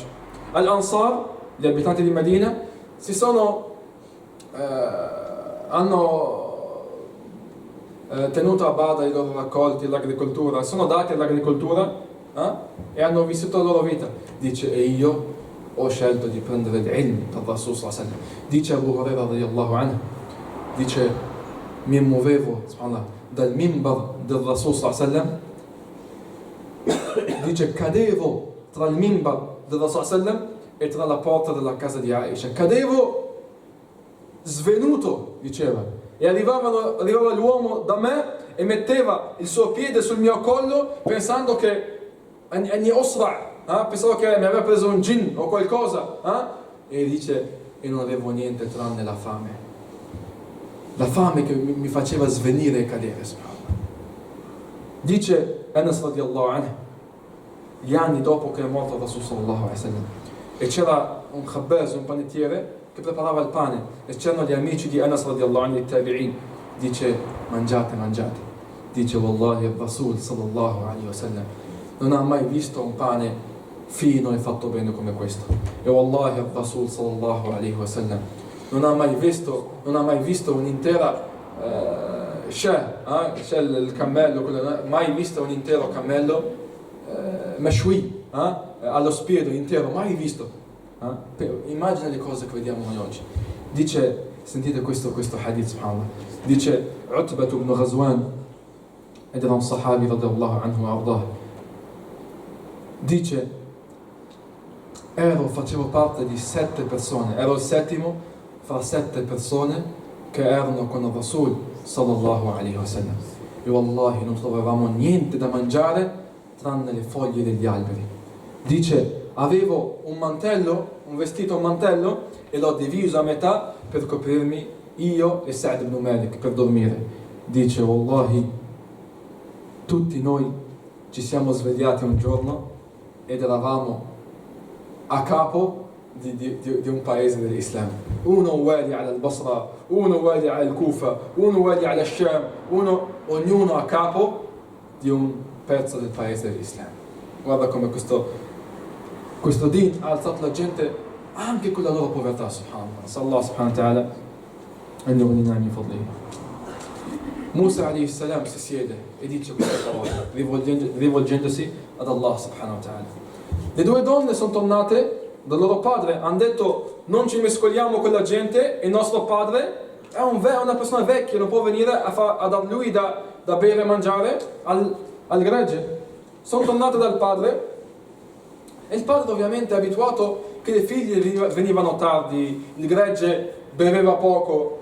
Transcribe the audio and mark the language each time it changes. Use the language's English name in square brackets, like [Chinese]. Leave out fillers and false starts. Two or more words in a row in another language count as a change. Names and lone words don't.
[Italian] Al-Ansar, gli abitanti di Medina, hanno tenuto a bada i loro raccolti, l'agricoltura, sono dati all'agricoltura e hanno vissuto la loro vita. Dice: e io ho scelto di prendere l'ilm dal [Arabic] رسول صلى الله عليه وسلم. [Italian] Dice Abu Huraira [Arabic] رضي الله عنه, [Italian] dice: mi muovevo dal minbar del [Arabic] رسول صلى الله عليه وسلم, [Italian] dice cadevo tra il minbar del [Arabic] رسول صلى الله عليه وسلم [Italian] e tra la porta della casa di Aisha, cadevo svenuto, diceva, e arrivava l'uomo da me e metteva il suo piede sul mio collo pensando che pensavo che mi aveva preso un jinn o qualcosa, e dice: e non avevo niente tranne la fame che mi faceva svenire e cadere. Dice Anas [Arabic] رضي الله عنه, [Italian] gli anni dopo che è morto il [Arabic] رسول صلى الله عليه وسلم, [Italian] e c'era un khabbaz, un panettiere, che preparava il pane, e c'erano gli amici di Anas [Arabic] رضي الله عنه, [Italian] i tabi'in. Dice, mangiate, mangiate. Dice, wallahi, il [Arabic] رسول صلى الله عليه وسلم [Italian] non ha mai visto un pane fino e fatto bene come questo. E wallahi, il [Arabic] رسول صلى الله عليه وسلم [Italian] non ha mai visto un'intera c'è il cammello, mai visto un intero cammello mashwi, allo spiedo intero, mai visto. Immagina le cose che vediamo noi oggi. Dice, sentite questo hadith, subhanallah. Dice Utbah ibn Ghazwan, ed era un sahabi [Arabic] رضي الله عنه وأرضاه. [Italian] Dice, facevo parte di 7 persone, ero il settimo fra 7 persone che erano con il [Arabic] رسول صلى الله عليه وسلم. [Italian] E wallahi non trovavamo niente da mangiare tranne le foglie degli alberi. Dice, avevo un mantello, un vestito, un mantello, e l'ho diviso a metà per coprirmi io e Sa'd ibn Malik per dormire. Dice, wallahi, tutti noi ci siamo svegliati un giorno ed eravamo a capo di un paese dell'Islam. Uno [Arabic] والي البصرة, [Italian] uno [Arabic] والي الكوفة, [Italian] uno [Arabic] والي الشام, [Italian] ognuno a capo di un pezzo del paese dell'Islam. Guarda come questo din ha alzato la gente anche con la loro povertà, subhanallah. [Arabic] صلى الله سبحانه وتعالى أن يغنينا من فضله. [Italian] Musa [Arabic] عليه السلام [Italian] si siede e dice queste parole, rivolgendosi ad [Arabic] الله سبحانه وتعالى. [Italian] Le 2 donne sono tornate dal loro padre, hanno detto non ci mescoliamo con la gente, e il nostro padre è una persona vecchia, non può venire a dar lui da bere e mangiare al gregge. Sono tornate dal padre, e il padre ovviamente è abituato che le figlie venivano tardi, il gregge beveva poco.